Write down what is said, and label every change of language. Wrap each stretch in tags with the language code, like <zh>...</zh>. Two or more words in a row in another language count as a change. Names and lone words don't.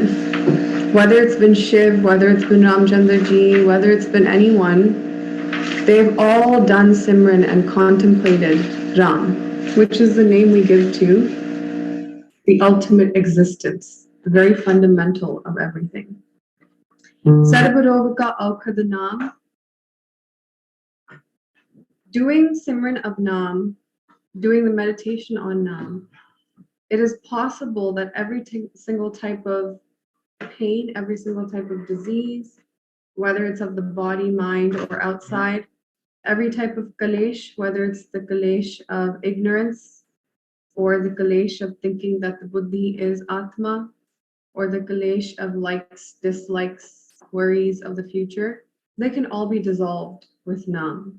<en>Whether it's been Shiv, whether it's been Ramchandra Ji, whether it's been anyone, they've all done Simran and contemplated Ram, which is the name we give to the ultimate existence, the very fundamental of everything.</en> <pa>ਸਰਬ ਰੋਗ ਕਾ ਅਉਖਦੁ ਨਾਮੁ.</pa> <en>Doing Simran of Nam, doing the meditation on Nam, it is possible that every single type of pain, every single type of disease, whether it's of the body, mind, or outside, every type of kalesh, whether it's the kalesh of ignorance, or the kalesh of thinking that the buddhi is Atma, or the kalesh of likes, dislikes, worries of the future, they can all be dissolved with Nam.</en>